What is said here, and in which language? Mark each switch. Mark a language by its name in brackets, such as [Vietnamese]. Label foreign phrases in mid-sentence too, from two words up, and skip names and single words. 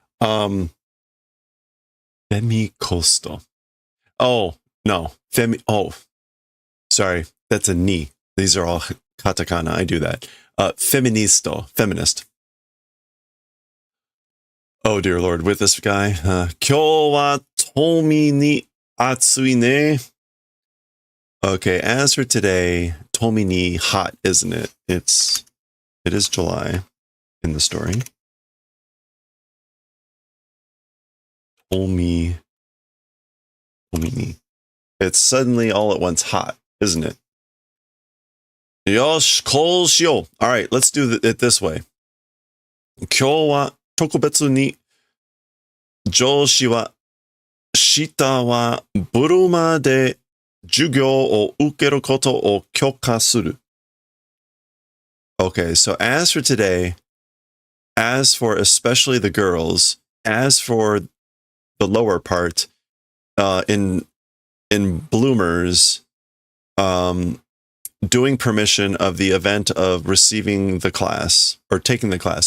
[English] Femi Coastal. Oh, no. Femi. Oh, sorry. That's a ni. These are all katakana. I do that. Feministo. Feminist. Oh, dear Lord. With this guy. [Japanese] 今日は頓に暑いね. [English] Okay. As for today, [Japanese] 頓に [English] hot, isn't it? It is July in the story. [Japanese] 頓に. [English] It's suddenly all at once hot, isn't it? [Japanese] よし、こうしよう. [English] All right, let's do it this way. [Japanese] 今日は特別に女子は下はブルマで授業を受けることを許可する. [English] Okay, so as for today, as for especially the girls, as for the lower part, in bloomers, doing permission of the event of receiving the class or taking the class.